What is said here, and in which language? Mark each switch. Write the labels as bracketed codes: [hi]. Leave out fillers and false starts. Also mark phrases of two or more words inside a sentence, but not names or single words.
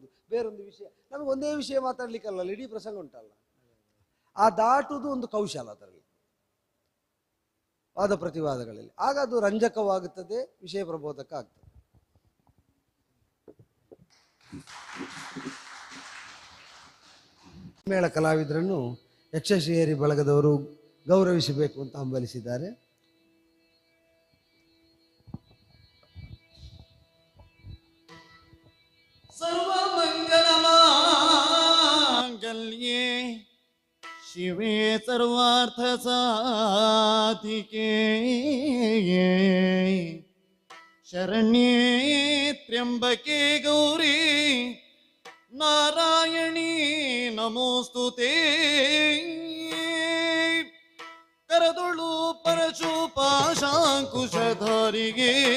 [kn] ಬೇರೊಂದು ವಿಷಯ, ನಮಗೆ ಒಂದೇ ವಿಷಯ ಮಾತಾಡ್ಲಿಕ್ಕಲ್ಲ, ಇಡೀ ಪ್ರಸಂಗ ಉಂಟಲ್ಲ, ಆ ದಾಟುವುದು ಒಂದು ಕೌಶಲ ಅದರಲ್ಲಿ, ವಾದ ಪ್ರತಿವಾದಗಳಲ್ಲಿ. ಆಗ ಅದು ರಂಜಕವಾಗುತ್ತದೆ, ವಿಷಯ ಪ್ರಬೋಧಕ ಆಗ್ತದೆ. ಮೇಳ ಕಲಾವಿದರನ್ನು ಯಕ್ಷಶ್ರೀಹರಿ ಬಳಗದವರು ಗೌರವಿಸಬೇಕು ಅಂತ ಹಂಬಲಿಸಿದ್ದಾರೆ. [sa] सर्वमङ्गलमाङ्गल्ये शिवे सर्वार्थसाधिके शरण्ये त्र्यम्बके गौरी नारायणी नमोस्तुते [kn] ಕರದುಳು ಪರಶು ಪಾಶಾಂಕುಶಧಾರಿಗೆ